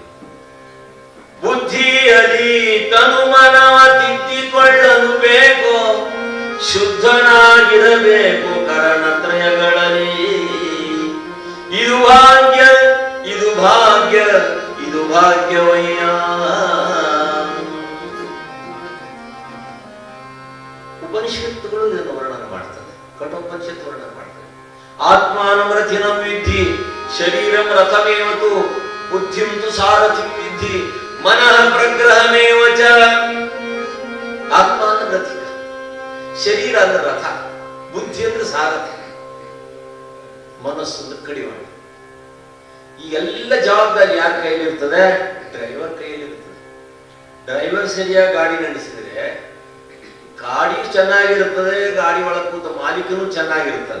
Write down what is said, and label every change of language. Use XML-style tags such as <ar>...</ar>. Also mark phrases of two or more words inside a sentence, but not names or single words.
<kn>ಬುದ್ಧಿಯಲ್ಲಿ ತನು ಮನವ ತಿದ್ದಿಕೊಳ್ಳಲು ಬೇಕು, ಶುದ್ಧನಾಗಿರಬೇಕು ಕರಣತ್ರಯಗಳಲ್ಲಿ. ಇದು ಭಾಗ್ಯ, ಇದು ಭಾಗ್ಯ, ಇದು ಭಾಗ್ಯವಯ್ಯ. ಉಪನಿಷತ್ತುಗಳು ಇದನ್ನು ವರ್ಣನೆ ಮಾಡ್ತದೆ, ಕಠೋಪನಿಷತ್ತು ವರ್ಣನೆ ಮಾಡ್ತದೆ.</kn> <sa>ಆತ್ಮಾನಂ ರಥಿನಂ ವಿದ್ಧಿ, ಶರೀರಂ ರಥಮೇವತು, ಬುದ್ಧಿಂ ತು ಸಾರಥಿಂ ವಿದ್ಧಿ, ಮನಃ ಪ್ರಗ್ರಹಮೇವ ಚ.</sa> <kn>ಆತ್ಮಾನ ರಥಿಕ, ಶರೀರ ಅಂದ್ರೆ ರಥ, ಬುದ್ಧಿ ಅಂದ್ರೆ ಸಾರಥಿ, ಮನಸ್ಸು ಅಂದ್ರೆ ಕಡಿವಾಣ. ಈ ಎಲ್ಲ ಜವಾಬ್ದಾರಿ ಯಾರ ಕೈಲಿರ್ತದೆ? ಡ್ರೈವರ್ ಕೈಯಲ್ಲಿರ್ತದೆ. ಡ್ರೈವರ್ ಸರಿಯಾಗಿ ಗಾಡಿ ನಡೆಸಿದ್ರೆ ಗಾಡಿ ಚೆನ್ನಾಗಿರ್ತದೆ, ಗಾಡಿ ಒಳಗೆ ಕೂತ ಮಾಲೀಕನು ಚೆನ್ನಾಗಿರ್ತದೆ.</kn>